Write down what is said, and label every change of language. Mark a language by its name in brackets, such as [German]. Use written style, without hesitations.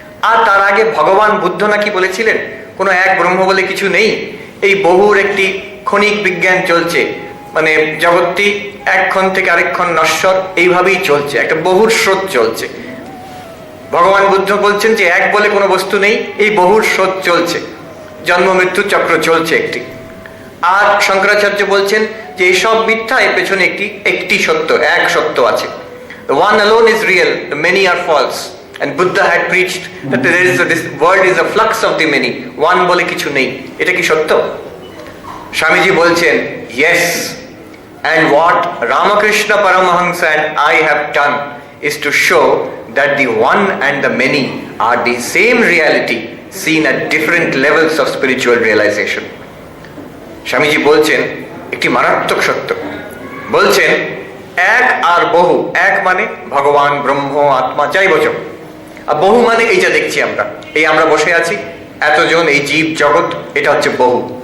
[Bangla] আর তার আগে ভগবান বুদ্ধ নাকি বলেছিলেন কোনো এক ব্রহ্ম বলে কিছু নেই, এই বহুর একটি ক্ষণিক বিজ্ঞান চলছে, মানে জগৎটি এক ক্ষণ থেকে আরেক ক্ষণ নশ্বর, এইভাবেই চলছে, একটা বহুর স্রোত চলছে। ভগবান বুদ্ধ বলছেন যে এক বলে কোনো বস্তু নেই, এই বহুর স্রোত চলছে, জন্ম মৃত্যু চক্র চলছে একটি। আর শঙ্করাচার্য বলছেন যে এইসব মিথ্যা, এর পেছনে একটি সত্য, এক সত্য আছে। [English] The one alone is real, the many are false. And Buddha had preached that this world is a flux of the many. [Bangla] One বলে কিছু নেই। এটা কি সত্য? স্বামীজি বলছেন [English] yes. And what Ramakrishna Paramahansa and I have done is to show that the one and the many are the same reality seen at different levels of spiritual realization. [Bangla] Swamiji বলছেন একটি মারাত্মক সত্য, বলছেন এক আর বহু, এক মানে ভগবান, ব্রহ্ম, আত্মা, যাই বোঝো, আর বহু মানে এই যা দেখছি আমরা, এই আমরা বসে আছি এতজন, এই জীব জগৎ, এটা হচ্ছে বহু।